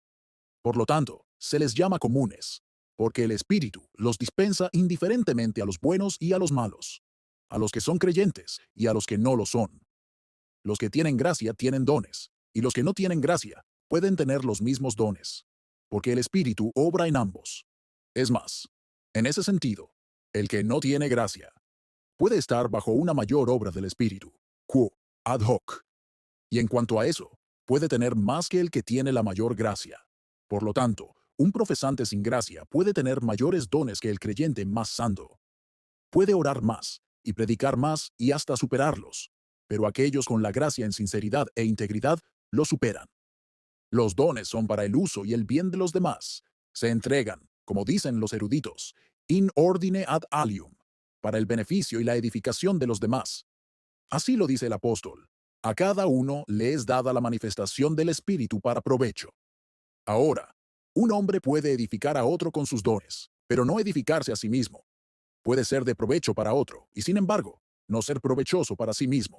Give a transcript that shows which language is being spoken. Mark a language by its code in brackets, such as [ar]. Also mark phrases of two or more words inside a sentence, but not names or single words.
[es] Por lo tanto, se les llama comunes, porque el Espíritu los dispensa indiferentemente a los buenos y a los malos, a los que son creyentes y a los que no lo son. Los que tienen gracia tienen dones, y los que no tienen gracia pueden tener los mismos dones, porque el Espíritu obra en ambos. Es más, en ese sentido, el que no tiene gracia puede estar bajo una mayor obra del Espíritu, [la] quo ad hoc, [es] y en cuanto a eso, puede tener más que el que tiene la mayor gracia. Por lo tanto, un profesante sin gracia puede tener mayores dones que el creyente más santo. Puede orar más, y predicar más, y hasta superarlos, pero aquellos con la gracia en sinceridad e integridad lo superan. Los dones son para el uso y el bien de los demás. Se entregan, como dicen los eruditos, [la] in ordine ad alium, [es] para el beneficio y la edificación de los demás. Así lo dice el apóstol. A cada uno le es dada la manifestación del Espíritu para provecho. Ahora, un hombre puede edificar a otro con sus dones, pero no edificarse a sí mismo. Puede ser de provecho para otro, y sin embargo, no ser provechoso para sí mismo.